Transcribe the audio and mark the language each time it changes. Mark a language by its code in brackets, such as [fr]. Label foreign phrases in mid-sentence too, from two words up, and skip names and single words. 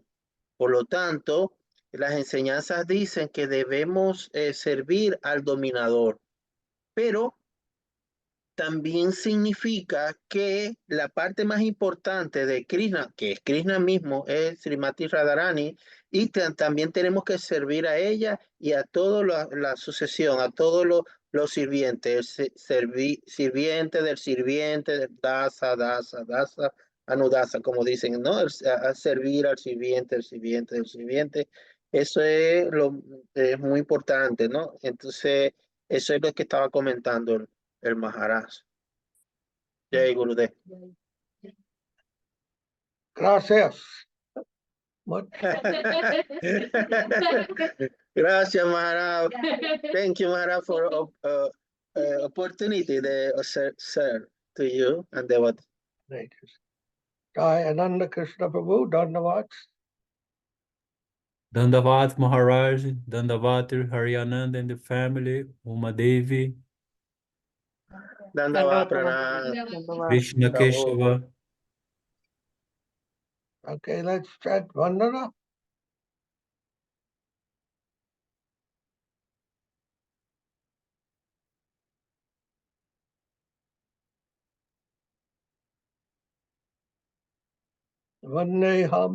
[es] Por lo tanto, las enseñanzas dicen que debemos servir al dominador, pero también significa que la parte más importante de Krishna, que es Krishna mismo, es Srimati Radharani, y también tenemos que servir a ella y a toda la sucesión, a todos los sirvientes, sirviente del [sa] dasa, dasa, dasa, anudasa, [es] como dicen, ¿no? A servir al sirviente, el sirviente del sirviente. Eso es muy importante, ¿no? Entonces, eso es lo que estaba comentando el Maharaj. [sa] Jai Gurudev. [es] Gracias. Much. Gracias, Maharaj. [en] Thank you, Maharaj, for opportunity to serve to you and devotee. [sa] Jai Ananda Krishna Prabhu, Dandavat. [en] Dandavat Maharaj, Dandavat Haryananda and the family, Uma Devi, [sa] Dandavat Pranam. Krishna Keshava. [en] Okay, let's chant Vandana. [sa] Vandeham